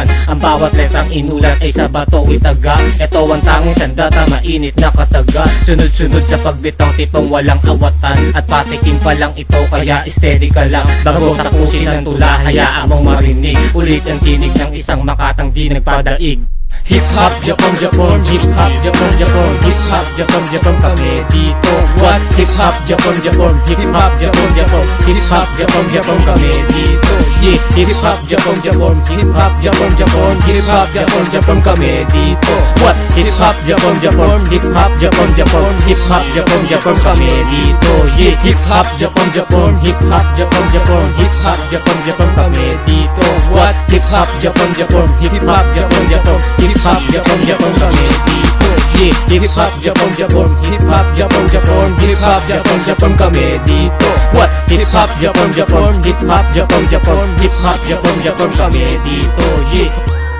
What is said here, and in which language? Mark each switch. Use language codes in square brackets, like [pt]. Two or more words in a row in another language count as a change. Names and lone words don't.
[tl] Ang bawat letrang inulat ay sa bato itaga. Ito ang tanging sandata, mainit na kataga. Sunod-sunod sa pagbitaw, tipong walang awatan. At patikim pa lang ito, kaya steady ka lang. Bago tapusin ang tula, hayaan mong marinig ulit ang tinig ng isang makatang di nagpadaig. Hip-hop, Japon, hip-hop, Japon, hip-hop, Japon kami dito. [en] What? [tl] Hip-hop, Japon, hip-hop, hip-hop, Japon kami dito. Yeah, hip-hop, Japon, hip-hop, hip-hop, Japon kami dito. [en] What? [tl] Hip-hop, Japon, hip-hop, hip-hop, Japon kami dito. Yeah, hip-hop, Japon, hip-hop, hip-hop, Japon kami dito. [en] What? [tl] Hip-hop, Japon, hip-hop, hip-hop, Japon kami dito. Yeah, hip-hop, Japon, hip-hop, hip-hop, Japon kami dito. [en] What? [tl] Hip-hop, Japon, hip-hop, hip-hop, Japon kami dito. [en] Yeah.